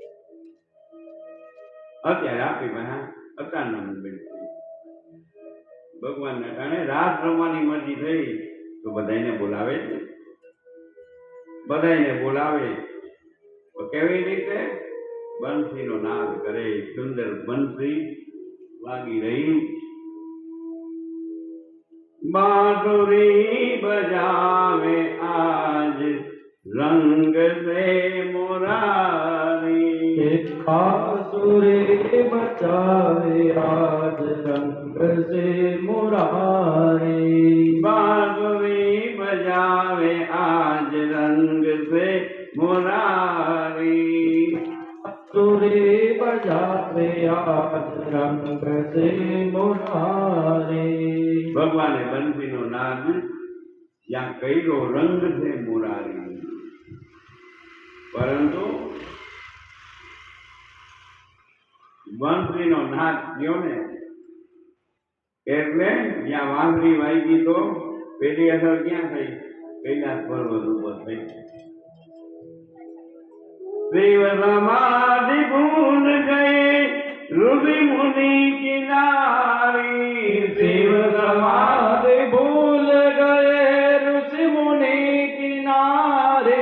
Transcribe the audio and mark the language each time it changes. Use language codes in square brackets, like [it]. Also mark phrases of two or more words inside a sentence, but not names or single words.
[gu] અત્યારે આપણી પાસે અત્યારના મોબાઈલ છે. ભગવાનના ટાણે રાસ રમવાની મરજી થઈ તો બધાને બોલાવે જ ને. બધાને બોલાવે તો કેવી રીતે? બંસીનો નાદ કરે, સુંદર બંસી વાગી રહી, [hi] बांसुरी बजावे आज रंग से मुरारी, बांसुरी बजावे आज रंग से मुरारी, बांसुरी बजावे आज रंग से मुरारी, बांसुरी बजावे आज रंग से मुरारी। [gu] ભગવાને બંસીનો નાદ જ્યાં કર્યો રંગ છે મુરારી, પરંતુ બંસીનો નાદ થયો ને એટલે જ્યાં વાંદરી વાગી તો પેલી અસર ક્યાં થઈ? કૈલાસ પર્વત ઉપર થઈ। [hi] शिव समाधि भूल गए ऋषि मुनि की नारी, शिव समाधि भूल गए ऋषि मुनि किनारे,